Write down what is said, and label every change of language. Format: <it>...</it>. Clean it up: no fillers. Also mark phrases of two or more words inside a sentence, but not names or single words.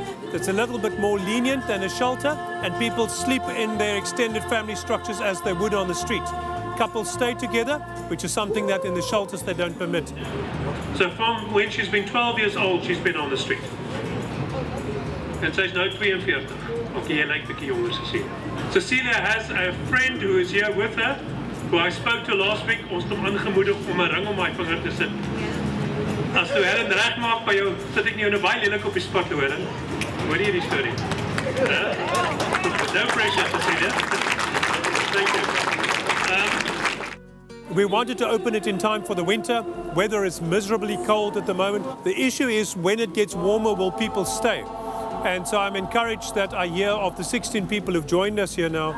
<en>It's a little bit more lenient than a shelter, and people sleep in their extended family structures as they would on the street. Couples stay together, which is something that in the shelters they don't permit. So from when she's been 12 years old, she's been on the street.</en> <af>And sy's nou 42. Okay, jy lyk bietjie jonger, Cecilia.</af> <en>Cecilia has a friend who is here with her, who I spoke to last week.</en> <af>Ons het hom aangemoedig om 'n ring om my vinger te sit. As jy Helen reg maak by jou, sit ek nie jou nou baie lelik op die spot, hoor. Hoor jy die storie?</af> <en>No pressure, Cecilia. Thank you. We wanted to open it in time for the winter. Weather is miserably cold at the moment. The issue is when it gets warmer, will people stay? And so I'm encouraged that I hear of the 16 people who've joined us here now.</en>